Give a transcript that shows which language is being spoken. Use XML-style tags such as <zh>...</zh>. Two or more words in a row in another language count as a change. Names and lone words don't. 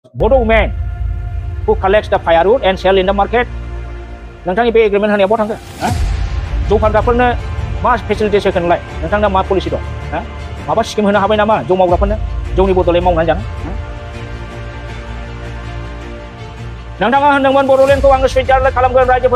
<en>Bodo women who collects the firewood and sell in the market.</en> <brx>नोंथांनि बे एग्रिमेन्ट होनाया बहा थांखो? जौ फानग्राफोरनो मा फेसिलिटेसन होलाय? नोंथांना मा पलिसि दं? माबा स्किम होनो हाबाय नामा जौ मावग्राफोरनो? जौनि बदलै मावनानै जानो? नोंथाङा होनदोंमोन बड'लेण्डखौ आङो सुइजारलेण्ड खालामगोन रायजोफोर।</brx>